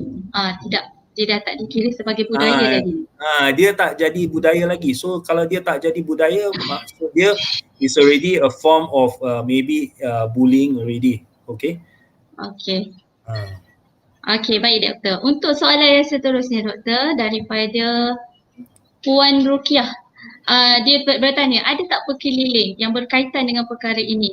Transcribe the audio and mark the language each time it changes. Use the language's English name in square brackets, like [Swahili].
[Malay] Tidak, dia dah tak dikira sebagai budaya lagi. Dia tak jadi budaya lagi. [English] So [Malay] kalau dia tak jadi budaya, maksud dia [English] is already a form of maybe bullying already. Okay? [Malay] Okay. Okey, baik doktor. Untuk soalan yang seterusnya doktor daripada Puan Rukiah. Dia bertanya, ada tak pekeliling yang berkaitan dengan perkara ini?